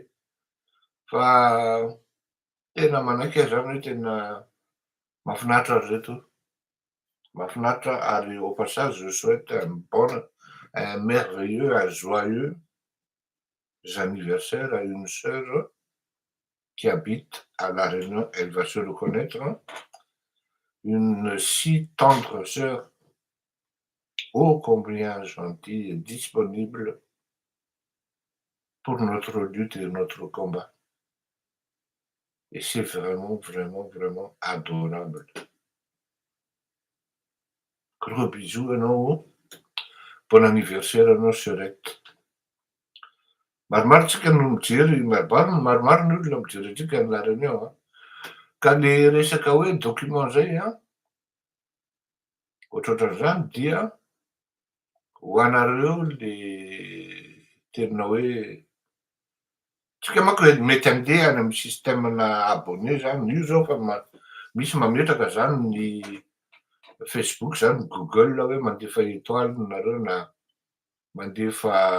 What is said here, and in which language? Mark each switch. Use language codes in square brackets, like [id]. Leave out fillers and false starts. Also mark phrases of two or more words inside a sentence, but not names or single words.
[mg] Fa tena manaiky ahy zany hoe tena mahafinaritra ry reto, mahafinaritra ary [fr] au passage je souhaite un merveilleux, un joyeux anniversaire à une sœur qui habite à La Réunion. Elle va se reconnaître, une si tendre sœur, ô combien gentille et disponible pour notre lutte et notre combat. Et c'est vraiment, vraiment, vraiment adorable. [mg] Gros bisous anao, [fr] bon anniversaire anao sœurette. [mg] Maromaro tsika no mijery, maromaro ny olona mijery antsika ny La Réunion. Ka le resaka hoe document zay ohatrohatran'izany dia ho anareo le tena hoe tsika manko mety andeha any amin'ny systemena abonné zany, io zao fa misy mametraka zany ny Facebook zany, Google hoe mandefa étoile nareo na mandefa